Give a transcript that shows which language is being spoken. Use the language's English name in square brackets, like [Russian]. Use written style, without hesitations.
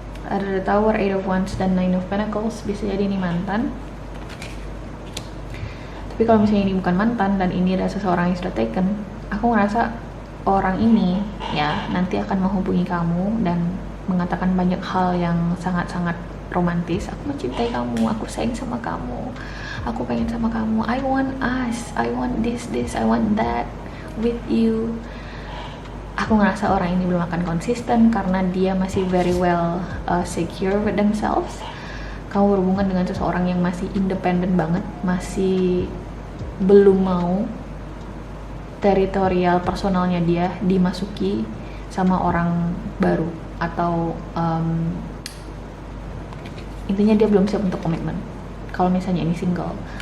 [Indonesian] Ada The Tower, Eight of Wands, dan Nine of Pentacles. Bisa jadi ini mantan. Tapi kalau misalnya ini bukan mantan dan ini adalah seseorang yang sudah taken, aku ngerasa orang ini ya nanti akan menghubungi kamu dan mengatakan banyak hal yang sangat-sangat romantis. Aku mencintai kamu, aku sayang sama kamu, aku pengen sama kamu, [English] I want us, I want this, I want that with you. [Indonesian] Aku ngerasa orang ini belum akan konsisten karena dia masih [English] very well secure with themselves. [Indonesian] Kamu berhubungan dengan seseorang yang masih independen banget, masih belum mau teritorial personalnya dia dimasuki sama orang baru, atau intinya dia belum siap untuk komitmen kalau misalnya ini single.